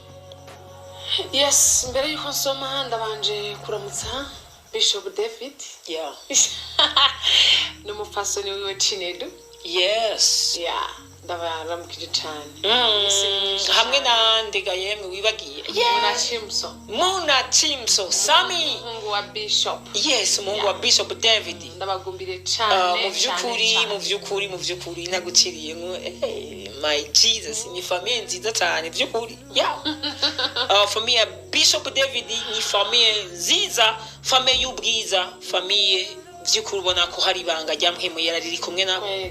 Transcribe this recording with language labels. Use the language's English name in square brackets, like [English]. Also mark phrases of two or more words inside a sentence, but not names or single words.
[Rundi] Yes, mbere yuko nsoma ndabanje kuramutsa Bishop David. N'umupfasoni wiwe Chinedu. Yes. Ndabaramukije cyane. Hamwe na W.J.M wibagiye. Muna Chimso Sami [Swahili] Mungu wa Bishop. Yes, Mungu wa Bishop David. [Rundi] Ndabagumbire cyane. Mu vyukuri naguciriye ngo [English] my Jesus [Rundi] ni famille nziza cyane vyukuri. [English] For me [Rundi] Bishop David ni famille nziza, famille y'ubwiza, famille vyukuri ubona ko hari ibanga ryamhemu yarari kumwe nawe.